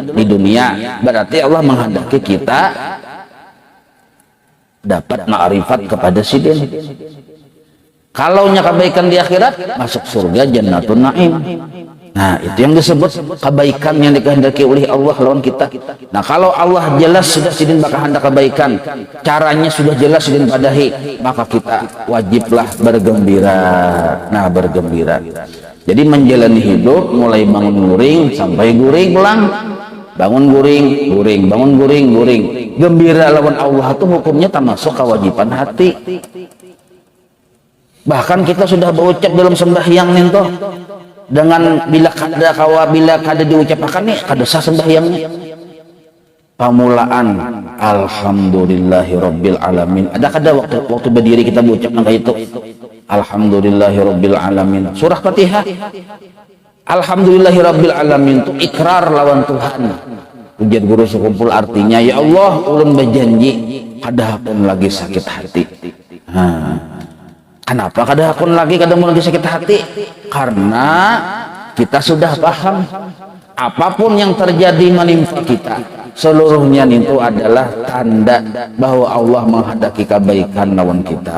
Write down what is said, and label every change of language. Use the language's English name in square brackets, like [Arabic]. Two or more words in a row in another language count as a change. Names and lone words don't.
[Banjar] Di dunia. Berarti Allah menghendaki kita dapat ma'rifat kepada sidin. Kalaunya kebaikan di akhirat, masuk surga, [Arabic] جنة النعيم. [Banjar] Nah, itu yang disebut kebaikan yang dikehendaki oleh Allah lawan kita. Nah, kalau Allah jelas sudah sidin bakal hendak kebaikan, caranya sudah jelas sidin padahi, maka kita wajiblah bergembira. Nah, bergembira. Jadi menjalani hidup mulai bangun guring sampai guring pulang. Bangun guring, guring, bangun guring, guring. Gembira lawan Allah itu hukumnya termasuk kewajiban hati. Bahkan kita sudah berucap dalam sembahyang itu, dengan bila kada diucapkan nih kada sah sembahyangnya. Pamulaan [Arabic] الحمد لله رب العالمين. [Banjar] Ada kada waktu berdiri kita berucapkan kayak itu, [Arabic] الحمد لله رب العالمين. [Banjar] Surah Fatihah, [Arabic] الحمد لله رب العالمين [Banjar] itu ikrar lawan Tuhan. Ujian guru sekumpul artinya, ya Allah ulun berjanji kada hakun lagi sakit hati. Kenapa kada hakun lagi kada mau lagi sakit hati? Karena kita sudah paham apapun yang terjadi menimpa kita seluruhnya itu adalah tanda bahwa Allah menghendaki kebaikan lawan kita.